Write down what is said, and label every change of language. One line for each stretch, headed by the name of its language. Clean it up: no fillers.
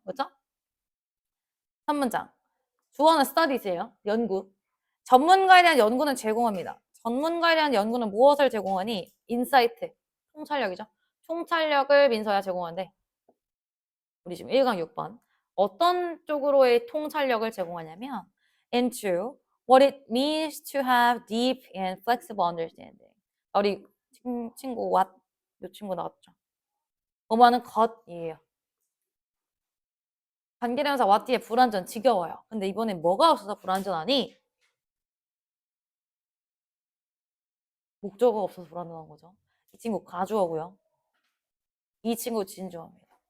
Korean: 그렇죠? 3문장. 주어는 studies예요. 연구. 전문가에 대한 연구는 제공합니다. 전문가에 대한 연구는 무엇을 제공하니? 인사이트. 통찰력이죠. 통찰력을 민서야 제공하는데 우리 지금 1강 6번. 어떤 쪽으로의 통찰력을 제공하냐면
English: into what it means to have deep and flexible understanding.
Korean: 우리 친구 what 이 친구 나왔죠. 뭐뭐하는 것이에요. 관계대명사 what 뒤에 불완전 지겨워요. 근데 이번엔 뭐가 없어서 불완전하니? 목적어가 없어서 불완전한 거죠. 이 친구 가주어고요. 이 친구 진주어입니다.